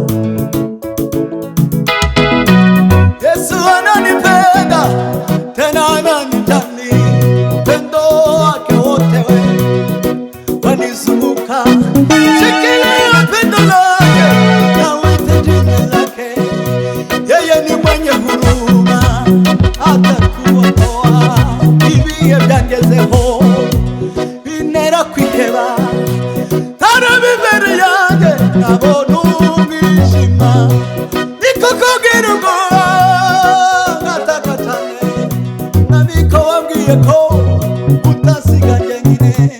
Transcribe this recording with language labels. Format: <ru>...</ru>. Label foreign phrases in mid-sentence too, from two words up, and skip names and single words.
<sw>Yesu ananipenda tena ananijali upendo wake wote wanizunguka shikilia pendo lake na uite jina lake yeye ni mwenye huruma atakuokoa</sw> <rw>ibihe byangezeho binera kwiheba harabe imbere yanjye nabona umwijima niko kubwira ngo ngatakatane nabiko wambwiye ko utasiga njyenyine</rw>